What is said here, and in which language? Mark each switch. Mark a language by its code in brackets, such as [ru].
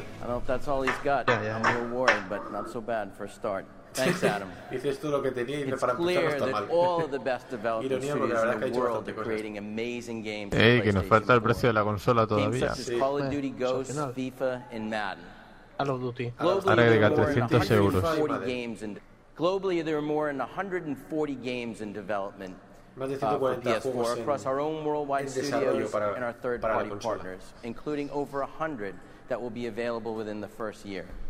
[en] I don't know if that's all he's got. Yeah. I'm a little worried, but not so bad for a start. Thanks, Adam. [es] Dices tú lo que tenía y me para empezar está mal. [en] All of the best developers in the world are creating amazing games. [es] Ey, que nos falta el precio de la consola todavía. [en] Games such as Call of Duty, Ghosts, FIFA, and Madden. Call of Duty. [es] Ahora agrega 300 euros. [en] Globally, there are more than 140 games in development for PS4 across our own worldwide studios and our third-party partners, including over 100 that will be available within the first year.